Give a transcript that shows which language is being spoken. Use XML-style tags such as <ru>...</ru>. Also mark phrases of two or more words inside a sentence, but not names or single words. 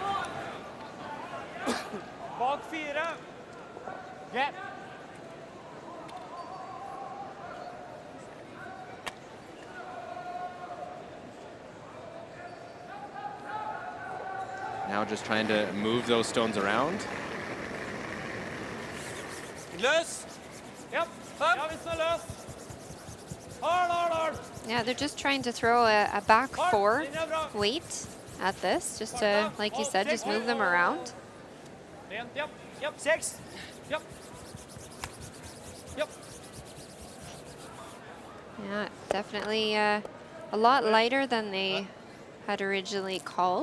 <da>Bak 4. Get.</da> <en>Now just trying to move those stones around.</en> <da>Løs. Yep. Ja, vi står løs.</da> <en>Hard. Yeah, they're just trying to throw a back 4 weight at this, just to, like you said, just move them around. Yep. 6. Yep. Yeah, definitely a lot lighter than they had originally called.</en>